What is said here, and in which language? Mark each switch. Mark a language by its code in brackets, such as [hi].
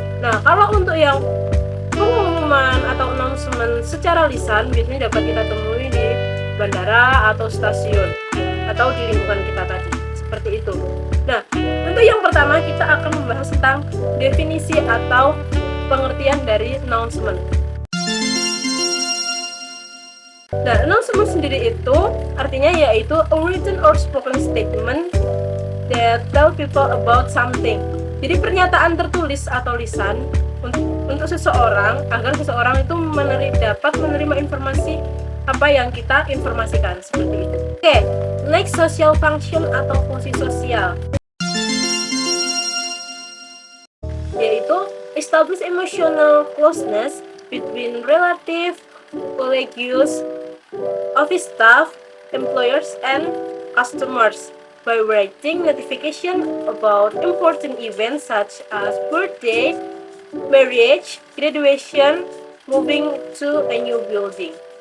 [id] Nah, kalau untuk yang pengumuman atau announcement secara lisan biasanya dapat kita temui di bandara atau stasiun atau di lingkungan kita tadi, seperti itu. Nah, untuk yang pertama kita akan membahas tentang definisi atau pengertian dari announcement. Nah, announcement sendiri itu artinya yaitu [en] a written or spoken statement that tell people about something. [id] Jadi pernyataan tertulis atau lisan untuk seseorang agar seseorang itu dapat menerima informasi apa yang kita informasikan, seperti itu. [en] Oke, next, social function [id] atau fungsi sosial, yaitu [en] establish emotional closeness between relative, colleagues, office staff, employers, and customers by writing notification about important events such as birthday, marriage, graduation, moving to a new building.